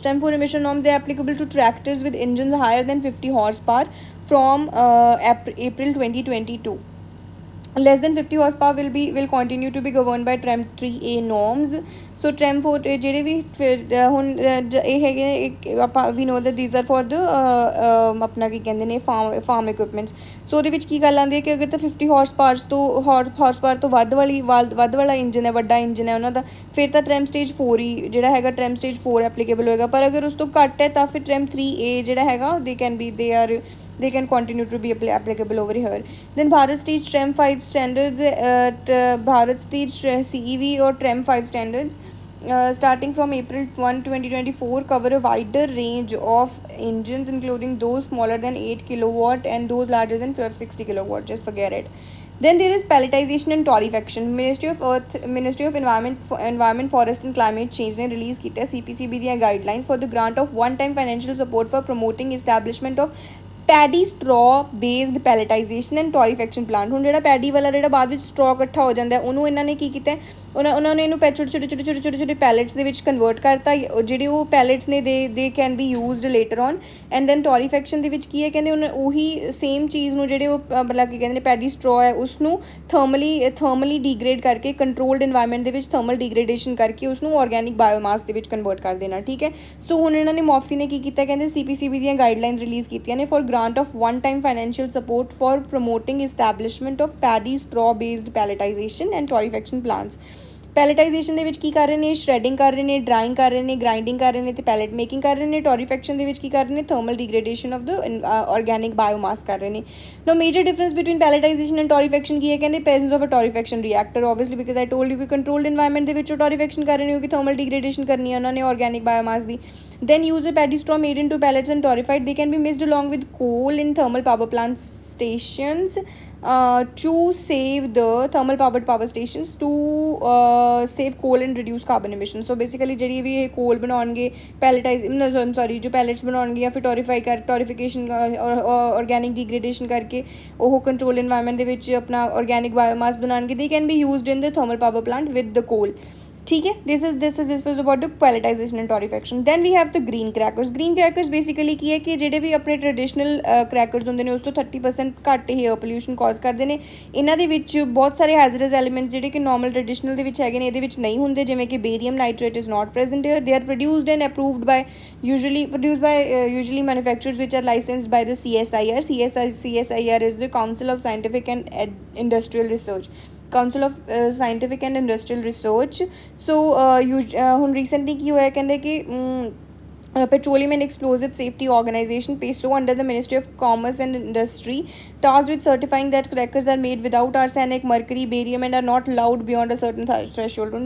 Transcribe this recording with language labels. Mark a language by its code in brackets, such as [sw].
[en] TREM 4 emission norms, they are applicable to tractors with engines higher than 50 horsepower from April 2022. Less than 50 horsepower will continue to be governed by TREM 3A norms. [pa] So TREM 4 ਜਿਹੜੇ ਵੀ ਹੁਣ ਇਹ ਹੈਗੇ ਆਪਾਂ ਵੀ ਨੋ [en] that these are for the [pa] ਆਪਣਾ ਕੀ ਕਹਿੰਦੇ ਨੇ farm equipments. ਸੋ ਉਹਦੇ ਵਿੱਚ ਕੀ ਗੱਲ ਆਉਂਦੀ ਹੈ ਕਿ ਅਗਰ ਤਾਂ 50 horsepower ਤੋਂ ਵੱਧ ਵਾਲਾ ਇੰਜਨ ਹੈ, ਵੱਡਾ ਇੰਜਨ ਹੈ ਉਹਨਾਂ ਦਾ, ਫਿਰ ਤਾਂ TREM stage 4 ਹੀ ਜਿਹੜਾ ਹੈਗਾ TREM stage 4 ਐਪਲੀਕੇਬਲ ਹੋਏਗਾ। ਪਰ ਅਗਰ ਉਸ ਤੋਂ ਘੱਟ ਹੈ ਤਾਂ ਫਿਰ TREM 3A ਜਿਹੜਾ ਹੈਗਾ [en] they can continue to be applicable over here. Then Bharat stage TREM 5 standards, Bharat stage CEV or TREM 5 standards starting from April 1, 2024 cover a wider range of engines including those smaller than 8 kilowatt and those larger than 60 kilowatt. Just forget it. Then there is pelletization and torrefaction. Ministry of Environment, Forest and Climate Change [hi] ने release की है [en] CPCB दिया guidelines for the grant of one-time financial support for promoting establishment of paddy straw based pelletization and torrefaction plant. [pa] ਹੁਣ ਜਿਹੜਾ paddy ਵਾਲਾ ਜਿਹੜਾ ਬਾਅਦ ਵਿੱਚ ਸਟਰॉ ਇਕੱਠਾ ਹੋ ਜਾਂਦਾ ਉਹਨੂੰ ਇਹਨਾਂ ਨੇ ਕੀ ਕੀਤਾ, ਉਹਨਾਂ ਨੇ ਇਹਨੂੰ ਛੋਟੇ ਪੈਲੇਟਸ ਦੇ ਵਿੱਚ ਕਨਵਰਟ ਕਰਤਾ। ਜਿਹੜੇ ਉਹ ਪੈਲੇਟਸ ਨੇ [en] They can be used later on. [pa] And then ਟੋਰੀਫੈਕਸ਼ਨ ਦੇ ਵਿੱਚ ਕੀ ਹੈ ਕਹਿੰਦੇ ਉਹੀ ਸੇਮ ਚੀਜ਼ ਨੂੰ ਜਿਹੜੇ ਉਹ ਮਤਲਬ ਕੀ ਕਹਿੰਦੇ ਨੇ ਪੈਡੀ ਸਟਰॉ ਹੈ ਉਸਨੂੰ ਥਰਮਲੀ ਡੀਗਰੇਡ ਕਰਕੇ ਕੰਟਰੋਲਡ ਇਨਵਾਇਰਮੈਂਟ ਦੇ ਵਿੱਚ ਥਰਮਲ ਡੀਗਰੇਡੇਸ਼ਨ ਕਰਕੇ ਉਸਨੂੰ ਆਰਗੈਨਿਕ ਬਾਇਓਮਾਸ ਦੇ ਵਿੱਚ ਕਨਵਰਟ ਕਰ ਦੇਣਾ, ਠੀਕ ਹੈ। ਸੋ ਹੁਣ ਇਹਨਾਂ ਨੇ ਮੌਫਸੀ ਨੇ ਕੀ ਕੀਤਾ ਕਹਿੰਦੇ CPCB ਦੀਆਂ ਗਾਈਡਲਾਈਨਸ ਰਿਲੀਜ਼ ਕੀਤੀਆਂ ਨੇ for [en] grant of one-time financial support for promoting establishment of paddy straw-based pelletization and torrefaction plants. [pa] ਪੈਲੇਟਾਈਜੇਸ਼ਨ ਦੇ ਵਿੱਚ ਕੀ ਕਰ ਰਹੇ ਨੇ, ਸ਼ਰੈਡਿੰਗ ਕਰ ਰਹੇ ਨੇ, ਡਰਾਈੰਗ ਕਰ ਰਹੇ ਨੇ, ਗ੍ਰਾਈंडिंग ਕਰ ਰਹੇ ਨੇ, ਅਤੇ ਪੈਲੇਟ ਮੇਕਿੰਗ ਕਰ ਰਹੇ ਨੇ। ਟੋਰੀਫੈਕਸ਼ਨ ਦੇ ਵਿੱਚ ਕੀ ਕਰ ਰਹੇ ਨੇ, thermal ਡੀਗ੍ਰੇਡੇਸ਼ਨ of the organic biomass ਕਰ ਰਹੇ ਨੇ। [en] no major difference between pelletisation and torrefaction [pa] ਕੀ ਹੈ, ਕਹਿੰਦੇ [en] presence of a torrefaction reactor, obviously because I told you [pa] ਕਿ ਕੰਟਰੋਲਡ ਇਨਵਾਇਰਮੈਂਟ ਦੇ ਵਿੱਚ ਟੋਰੀਫੈਕਸ਼ਨ ਕਰ ਰਹੇ ਨੇ ਕਿਉਂਕਿ ਥਰਮਲ ਡੀਗ੍ਰੇਡੇਸ਼ਨ ਕਰਨੀ ਹੈ ਉਹਨਾਂ ਨੇ organic biomass ਦੀ। [en] then use a paddy straw made into pellets and torrefied. They can be mixed along with coal in thermal power plant stations to save the thermal powered power stations to save coal and reduce carbon emissions. [pa] So basically ਜਿਹੜੀ ਵੀ ਇਹ ਕੋਲ ਬਣਾਉਣਗੇ ਪੈਲੇਟਾਈਜ਼ sorry ਜੋ ਪੈਲੇਟਸ ਬਣਾਉਣਗੇ ਜਾਂ ਫਿਰ ਟੋਰੀਫਿਕੇਸ਼ਨ organic ਡੀਗ੍ਰੇਡੇਸ਼ਨ ਕਰਕੇ ਉਹ ਕੰਟਰੋਲ ਇਨਵਾਇਰਮੈਂਟ ਦੇ ਵਿੱਚ ਆਪਣਾ ਆਰਗੈਨਿਕ ਬਾਇਓਮਾਸ ਬਣਾਉਣਗੇ। [en] They can be used in the thermal power plant with the coal. [hi] ठीक है, [en] this was about the pelletization and torrefaction. Then we have the green crackers. [pa] Green crackers basically ਕੀ ਹੈ ਕਿ ਜਿਹੜੇ ਵੀ ਆਪਣੇ ਟ੍ਰੈਡੀਸ਼ਨਲ ਕ੍ਰੈਕਰਸ ਹੁੰਦੇ ਨੇ ਉਸ ਤੋਂ 30% ਘੱਟ ਏਅਰ ਪੋਲਿਊਸ਼ਨ ਕਾਜ਼ ਕਰਦੇ ਨੇ। ਇਹਨਾਂ ਦੇ ਵਿੱਚ ਬਹੁਤ ਸਾਰੇ ਹੈਜ਼ਰਸ ਐਲੀਮੈਂਟਸ ਜਿਹੜੇ ਕਿ ਨੋਰਮਲ ਟ੍ਰੈਡੀਸ਼ਨਲ ਦੇ ਵਿੱਚ ਹੈਗੇ ਨੇ ਇਹਦੇ ਵਿੱਚ ਨਹੀਂ ਹੁੰਦੇ, ਜਿਵੇਂ ਕਿ ਬੇਰੀਅਮ nitrate [en] Is not present here. They are produced and approved by usually manufacturers which are licensed by the CSIR. CSIR is the Council of Scientific and Industrial Research. Council of Scientific and Industrial Research. So ਹੁਣ recently [pa] ਕੀ ਹੋਇਆ, ਕਹਿੰਦੇ ਕਿ [en] Petroleum and Explosive Safety Organization PESO under the Ministry of Commerce and Industry tasked with certifying that crackers are made without arsenic, mercury, barium and are not loud beyond a certain threshold.